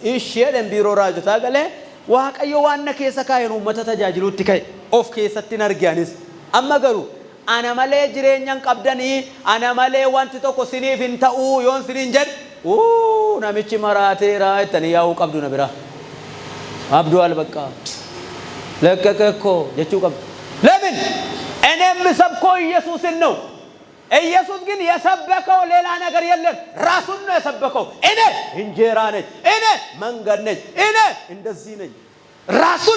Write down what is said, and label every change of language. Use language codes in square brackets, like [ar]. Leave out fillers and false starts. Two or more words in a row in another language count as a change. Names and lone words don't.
[om] Isheedhaan biiroo raajotaa galee waaqayyo waan na keessa kaa'een uummata tajaajiluutti ka'e. Of keessatti arganis amma garuu ana malee jireenyaan qabdanii ana malee wanti tokko siniif hin ta'uu yoon siniin jedhu namichi maraateera ittanii yaa'uu qabdu na bira [am] አብዷል በቃ ለቀቀ እኮ ጀቹ ቀብ ለምን እኔ የምሰብከው ኢየሱስን ነው። ኢየሱስ ግን የሰበከው ሌላ ነገር የለም። ራሱን ነው የሰበከው። እኔ እንጀራ ነኝ፣ እኔ መንገድ ነኝ፣ እኔ እንደዚህ ነኝ። ራሱን